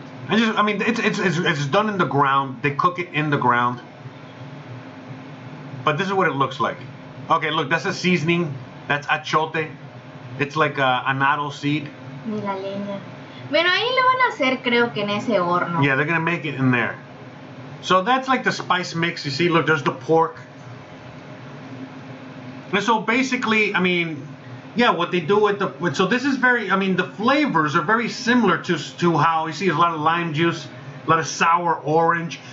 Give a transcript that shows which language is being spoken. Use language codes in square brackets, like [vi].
[en] It's done in the ground. They cook it in the ground. But this is what it looks like. Okay, look, that's a seasoning. That's achote. It's like anado seed. [es] Ni la leña. Bueno, ahí lo van a hacer, creo que en ese horno. [en] Yeah, they're gonna make it in there. So that's like the spice mix. You see, look, there's the pork. And so basically, what they do so this is the flavors are very similar to how you see a lot of lime juice, a lot of sour orange.